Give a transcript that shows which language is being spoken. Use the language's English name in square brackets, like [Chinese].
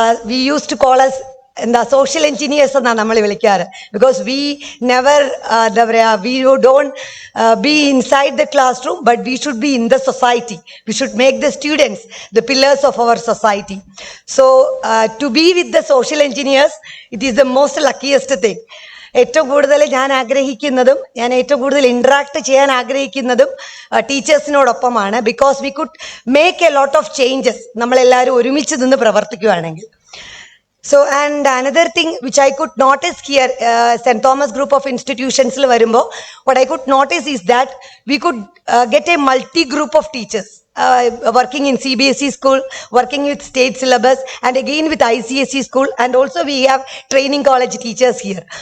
[English] We used to call us the social engineers [Malayalam] എന്നാണ് നമ്മൾ വിളിക്കാറ് [English] because we never we don't be inside the classroom, but we should be in the society. We should make the students the pillars of our society. So to be with the social engineers, it is the most luckiest thing. [Malayalam] ഏറ്റവും കൂടുതൽ ഞാൻ ആഗ്രഹിക്കുന്നതും ഞാൻ ഏറ്റവും കൂടുതൽ interact ചെയ്യാൻ ആഗ്രഹിക്കുന്നതും ടീച്ചേഴ്സിനോടൊപ്പമാണ് [English] because we could make a lot of changes [Malayalam] നമ്മളെല്ലാവരും ഒരുമിച്ച് നിന്ന് പ്രവർത്തിക്കുകയാണെങ്കിൽ. [English] So, and another thing which I could notice here, St. Thomas group of institutions, what I could notice is that we could get a multi-group of teachers working in CBSE school, working with state syllabus, and again with ICSE school, and also we have training college teachers here.